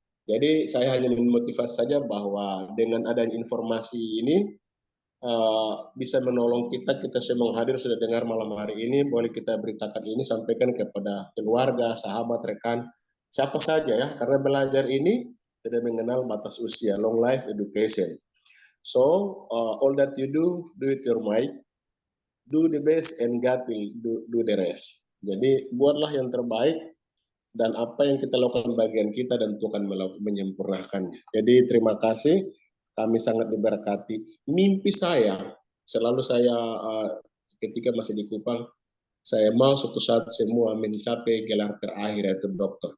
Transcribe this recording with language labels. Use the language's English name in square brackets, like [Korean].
[Indonesian] Jadi saya hanya memotivasi saja bahwa dengan adanya informasi ini, bisa menolong kita semua hadir sudah dengar malam hari ini, boleh kita beritakan ini, sampaikan kepada keluarga, sahabat, rekan, siapa saja ya, karena belajar ini tidak mengenal batas usia, [English] long life education. So all that you do it your might, do the best and God will do the rest. [Indonesian] Jadi buatlah yang terbaik, dan apa yang kita lakukan bagian kita dan Tuhan menyempurnakannya. Jadi terima kasih. Kami sangat diberkati. Mimpi saya, selalu saya ketika masih di Kupang, saya mau suatu saat semua mencapai gelar terakhir yaitu dokter.